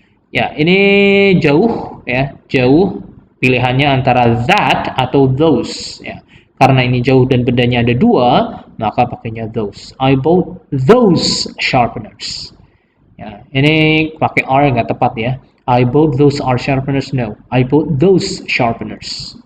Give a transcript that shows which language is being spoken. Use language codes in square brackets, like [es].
[id] Ya, ini jauh ya, jauh pilihannya antara that atau those ya. Karena ini jauh dan bedanya ada 2, maka pakainya those. [en] I bought those sharpeners. [id] Ya, ini pakai are nggak tepat ya. [en] I bought those are sharpeners. No, I bought those sharpeners.